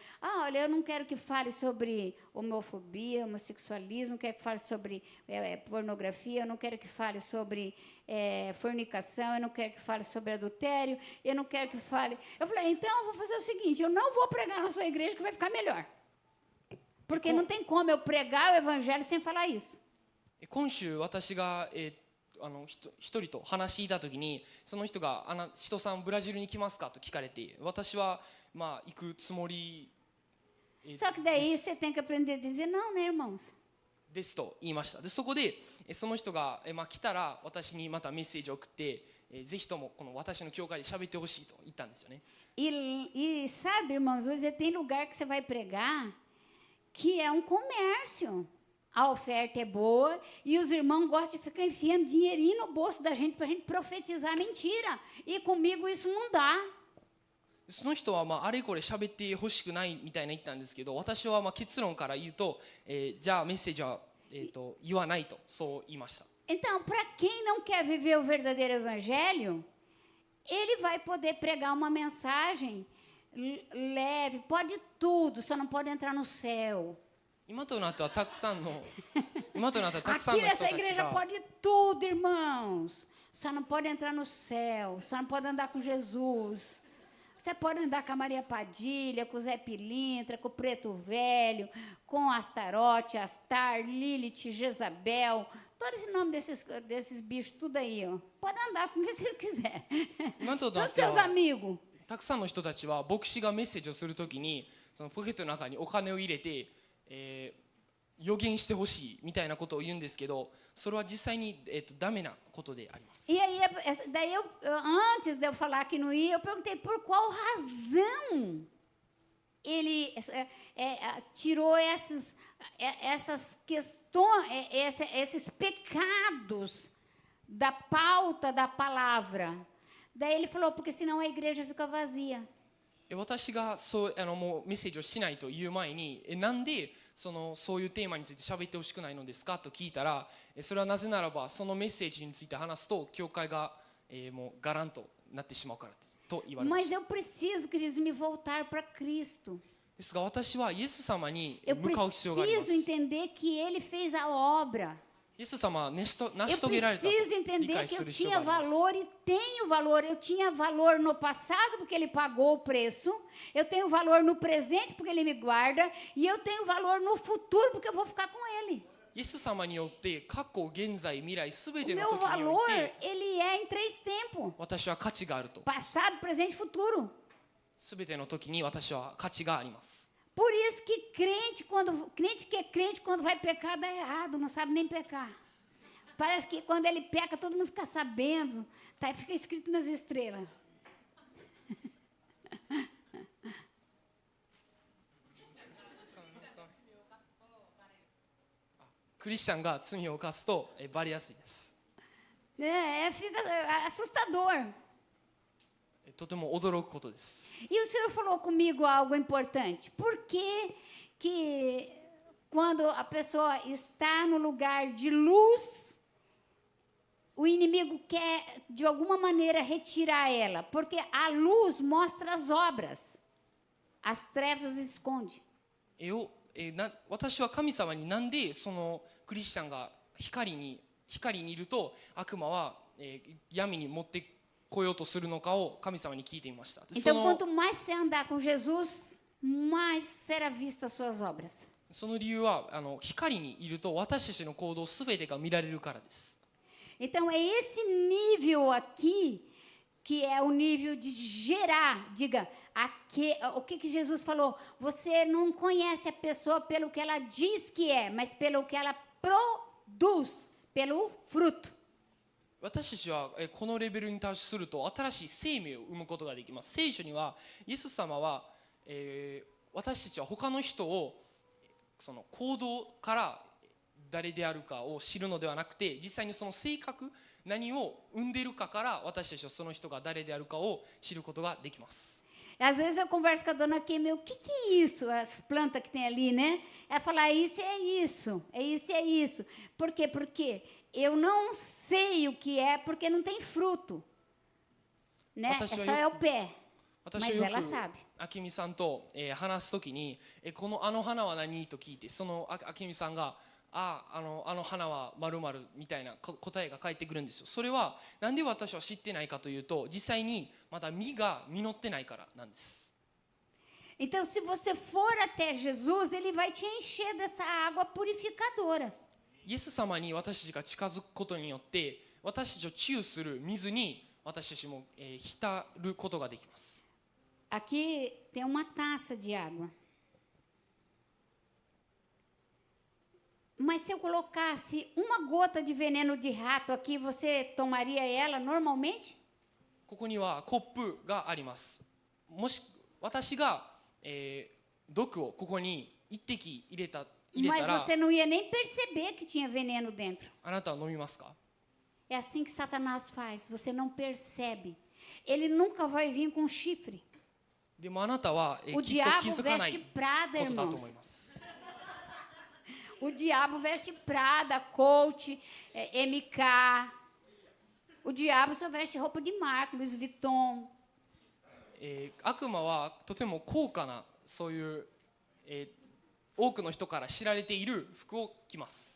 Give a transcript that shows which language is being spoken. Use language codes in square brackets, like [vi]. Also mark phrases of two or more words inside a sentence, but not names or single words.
[pt] Ah, olha, eu não quero que fale sobre homofobia, homossexualismo, não quero que fale sobre pornografia, eu não quero que fale sobre fornicação, eu não quero que fale sobre adultério, eu não quero que fale... Eu falei, então eu vou fazer o seguinte, eu não vou pregar na sua igreja que vai ficar melhor. Porque não tem como eu pregar o evangelho sem falar isso. [ja] 今週私が、一人と話していた時にその人が「使徒さんブラジルに来ますか?」と聞かれて私はまあ行くつもり [pt] Só que daí você tem que aprender a dizer não, né, irmãos? [ja] ですと言いました。でそこでその人が、まあ、来たら私にまたメッセージを送ってぜひともこの私の教会で喋ってほしいと言ったんですよね。 [pt] E sabe, irmãos, hoje tem lugar que você vai pregar que é um comércio. A oferta é boa e os irmãos gostam de ficar enfiando dinheirinho no bolso da gente para a gente profetizar mentira. E comigo isso não dá. [ja] その人はまああれこれ喋ってほしくないみたいな言ったんですけど私はまあ結論から言うと、じゃあメッセージは、言わないとそう言いました。 [pt] Então, para quem não quer viver o verdadeiro evangelho, ele vai poder pregar uma mensagem leve, pode tudo, só não pode entrar no céu. [ja] 今となってはたくさんの今となってはたくさん [pt] Aqui [ja] の人 [pt] nessa [ja] たち [pt] igreja [ja] が [pt] pode tudo, irmãos. Só não pode entrar no céu, só não pode andar com Jesus. Você pode andar com a Maria Padilha, com o Zé Pilintra, com o Preto Velho, com Astarote, Astar, Lilith, Jezabel, todo esse nome desses bichos, tudo aí, ó. Pode andar com quem vocês quiserem. [ja] 今とな [pt] Todos [ja] って [pt] seus [ja] は [pt] amigos. [ja] たくさんの人たちは牧師がメッセージをするときにそのポケットの中にお金を入れて、予言してほしいみたいなことを言うんですけどそれは実際に、ダメなことであります。 [pt] E aí, daí antes de eu falar que não ia, eu perguntei por qual razão ele tirou essas questões, esses pecados da pauta da palavra. Daí ele falou, porque senão a igreja fica vazia. [ja] 私がもうメッセージをしないという前になんでそういうテーマについて喋ってほしくないのですかと聞いたらそれはなぜならばそのメッセージについて話すと教会が、もうガランとなってしまうからですと言われまし [pt] Mas eu preciso, queridos, me voltar para Cristo. [ja] ですが私はイエス様に [pt] Eu [ja] 向かう必要があります [pt] preciso entender que Ele fez a obra. [ja] イエス様は成し [pt] Eu [ja] 遂げられたと [pt] preciso [ja] 理 [pt] entender [ja] 解 [pt] que [ja] す [pt] eu [ja] る必要 [pt] tinha [ja] があります [pt] valor e tenho valor. Eu tinha valor no passado porque Ele pagou o preço. Eu tenho valor no presente porque Ele me guarda. E eu tenho valor no futuro porque eu vou ficar com Ele. [ja] イエス様によって過去現在未来すべ [pt] O [ja] ての [pt] meu [ja] 時におい [pt] valor, [ja] て [pt] ele é em 3 tempos. [ja] 私は価値があると [pt] Passado, presente e futuro. [ja] すべての時に私は価値があります [pt] Por isso que crente que é crente, quando vai pecar, dá errado, não sabe nem pecar. Parece que quando ele peca, todo mundo fica sabendo, tá? Fica escrito nas estrelas. [ja] クリスチャンが罪を犯すとバレやすいです [pt] Fica assustador. [ja] とても驚くことです [pt] E o senhor falou comigo algo importante. Por que quando a pessoa está no lugar de luz, o inimigo quer, de alguma maneira, retirar ela? Porque a luz mostra as obras, as trevas esconde. [ja] 私は神様になんでそのクリスチャンが光にいると悪魔は、闇に持ってこようとするのかを神様に聞いてみました。 [pt] Então, quanto mais você andar com Jesus, mais será vista as suas obras. [ja] その理由は光にいると私たちの行動すべてが見られるからです。 [pt] Então, é esse nível aqui que é o nível de gerar. Diga, o que Jesus falou? Você não conhece a pessoa pelo que ela diz que é, mas pelo que ela produz, pelo fruto. [ja] 私たちはこのレベルに達すると新しい生命を生むことができます。聖書にはイエス様は、私たちは他の人をその行動から誰であるかを知るのではなくて実際にその性格何を生んでいるかから私たちはその人が誰であるかを知ることができます。 [pt] Às vezes eu converso com a dona Kim, o que é isso, as plantas que tem ali, né? Ela fala, isso é isso, é isso, é isso. Por quê? Porque eu não sei o que é, porque não tem fruto, né? É só o pé. [ja] 私 [pt] mas [ja] はよ [pt] ela [ja] く [pt] sabe. [ja] 明美さんと、話すときに、このあの花は何と聞いて、その明美さんがあの花は〇〇みたいな答えが返ってくるんですよ。それはなんで私は知ってないかというと、実際にまだ実が実ってないからなんです。 [pt] Então, se você for até Jesus, ele vai te encher dessa água purificadora. [ja] イエス様に私たちが近づくことによって、私たちを治癒する水に私たちも、浸ることができます。 [pt] Aqui tem uma taça de água. Mas se eu colocasse uma gota de veneno de rato aqui, você tomaria ela normalmente? [ja] ここにはコップがあります。もし私が、毒をここに一滴入れた [pt] Mas [ja] ら [pt] você não ia nem perceber que tinha veneno dentro. [ja] あなたは飲みますか？ [pt] É assim que Satanás faz, você não percebe. Ele nunca vai vir com chifre. [ja] でもあなたは、 [pt] O [ja] きっと気 [pt] diabo [ja] づかない [pt] veste [ja] こ [pt] Prada, [ja] とだと思い [pt] irmãos. [ja] ます。 [pt] O diabo veste Prada, Coach, MK. O diabo só veste roupa de marca, Louis Vuitton. [ja] 悪魔はとても高価なそういう、多くの人から知られている服を着ます。